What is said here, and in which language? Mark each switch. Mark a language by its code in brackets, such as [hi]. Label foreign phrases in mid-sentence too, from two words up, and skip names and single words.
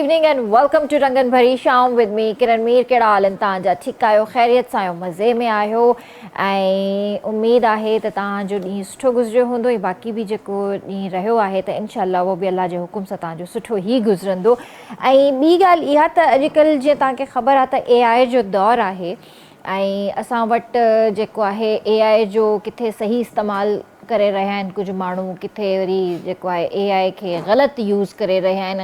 [en] and welcome to Rangan Bhari Sham with me Kiran Mir [sd] कहिड़ा हाल आहिनि तव्हांजा ठीकु आहियो ख़ैरियत सां आहियो मज़े में आहियो ऐं उमेद आहे त तव्हांजो ॾींहुं सुठो गुज़रियो हूंदो ऐं बाक़ी बि जेको ॾींहुं रहियो आहे त इनशाला उहो बि अल्लाह जे हुकुम सां तव्हांजो सुठो ई गुज़रंदो। ऐं ॿी ॻाल्हि इहा त अॼुकल्ह जीअं तव्हांखे ख़बर आहे त AI जो दौरु आहे ऐं असां वटि जेको आहे AI जो किथे सही इस्तेमालु करे रहिया आहिनि कुझु माण्हू, किथे वरी जेको आहे AI खे ग़लति यूज़ करे रहिया आहिनि।